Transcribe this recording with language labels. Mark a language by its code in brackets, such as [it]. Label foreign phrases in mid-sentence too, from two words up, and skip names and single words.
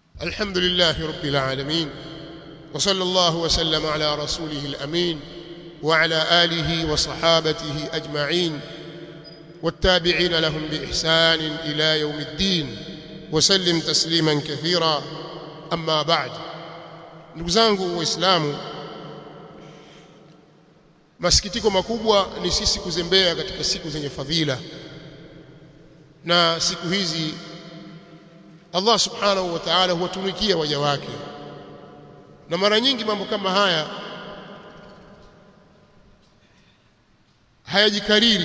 [ar] الحمد لله رب العالمين وصلى الله وسلم على رسوله الأمين وعلى آله وصحابته أجمعين والتابعين لهم بإحسان إلى يوم الدين وسلم تسليما كثيرا. أما بعد، [sw] ndugu zangu waislamu, masikitiko makubwa ni sisi kuzembea katika siku zenye fadhila, na siku hizi [ar] الله سبحانه وتعالى [sw] huwatumikia waja wake, na mara nyingi mambo kama haya hayajikariri.